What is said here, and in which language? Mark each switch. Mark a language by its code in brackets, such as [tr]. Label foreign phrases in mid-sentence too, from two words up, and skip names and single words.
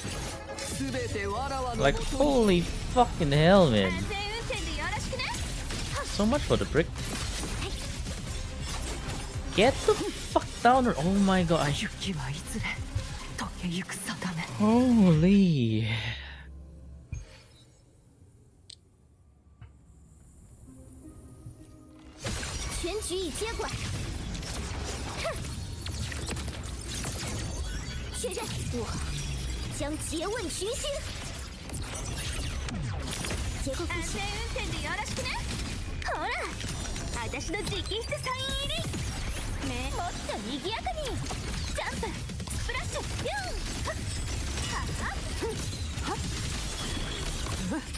[en] Like, holy fucking hell, man. So much for the brick. Get the fuck down! Oh my god! Holy! [zh] 全局已接管。确认，我将诘问群星。 [ja] 結構安全運転でよろしくね。ほら、私の直筆サイン入り。ね、もっと賑やかに。ジャンプ、スプラッシュ、ビューン。はっ、はっ、はっ。